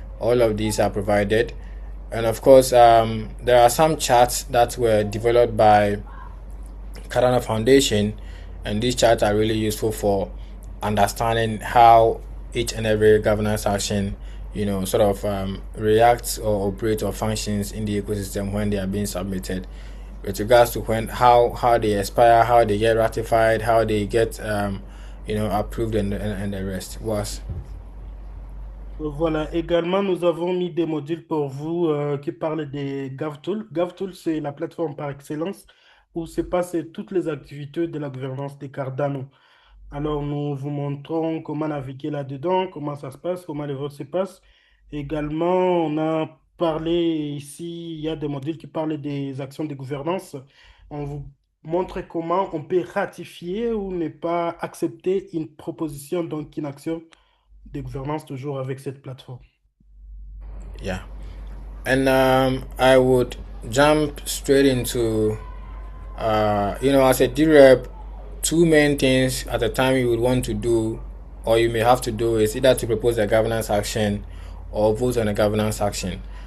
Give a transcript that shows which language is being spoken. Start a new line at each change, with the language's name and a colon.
English: All of these are provided. And of course there are some charts that were developed by Cardano Foundation, and these charts are really useful for understanding how each and every governance action sort of reacts or operates or functions in the ecosystem when they are being submitted, with regards to how they expire, how they get ratified, how they get approved, and the rest. Was
French: Voilà, également, nous avons mis des modules pour vous qui parlent des GovTools. GovTools, c'est la plateforme par excellence où se passent toutes les activités de la gouvernance des Cardano. Alors, nous vous montrons comment naviguer là-dedans, comment ça se passe, comment les votes se passent. Également, on a parlé ici, il y a des modules qui parlent des actions de gouvernance. On vous montre comment on peut ratifier ou ne pas accepter une proposition, donc une action de gouvernance toujours avec cette plateforme.
English: Yeah. And I would jump straight into, as a DRep, two main things at a time you would want to do, or you may have to do, is either to propose a governance action or vote on a governance action.